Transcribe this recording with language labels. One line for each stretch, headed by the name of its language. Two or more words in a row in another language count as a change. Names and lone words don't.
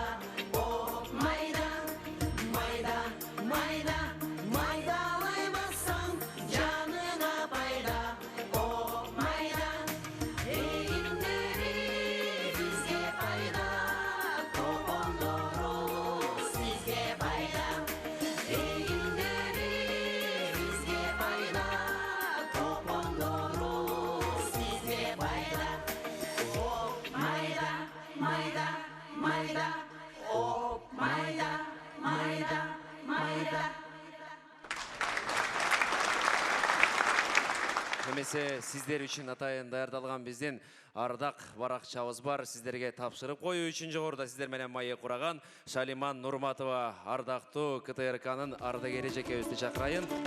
Crimean Tatar: Oh mayda, mayda, mayda, maydalaymasan canına fayda. Oh mayda. Eğimleri bizge fayda. Topon doğru sizge fayda. Eğimleri bizge fayda. Topon doğru sizge fayda. Oh mayda, mayda, mayda. Oh mayda, mayda, mayda.
Kyrgyz: Немесе сиздер үчүн атайын даярдалган биздин ардак баракчабыз бар. Сиздерге тапшырып коюу үчүн жогоруда сиздер менен маек кураган Шалиман Нурматова ардактуу КТРКнын ардагери жекебизди чакырайын.